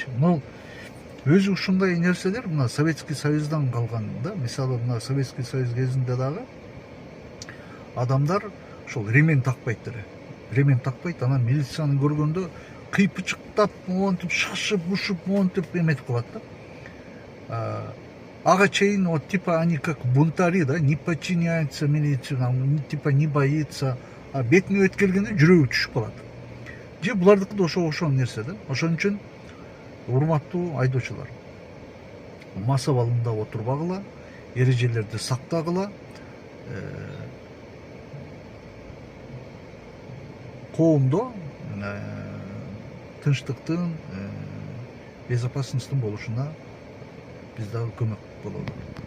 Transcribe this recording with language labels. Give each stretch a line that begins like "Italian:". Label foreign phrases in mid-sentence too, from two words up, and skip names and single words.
Kyrgyz: Өзү ушундай нерселер мына Советский Союздан калган да. Мисалы, мына Советский Союз кезинде дагы адамдар ошол ремень такпайт деле. Ремень такпайт, анан милицияны көргөндө кыйпычыктап, монтип шашып, ушуп, монтип эметип калат да.
Russian: Ага чейин вот типа они как бунтари, да, не подчиняются милиции, типа не боится.
Kyrgyz: Бетине бет келгенде жүрөгү түшүп калат. Же булардыкы да ошол нерсе да. Ошон үчүн урматтуу айдоочулар, мас абалында отурбагыла, эрежелерди сактагыла, коомдо тынчтыктын, безопасностьтун болушуна биз дагы көмөк бололу.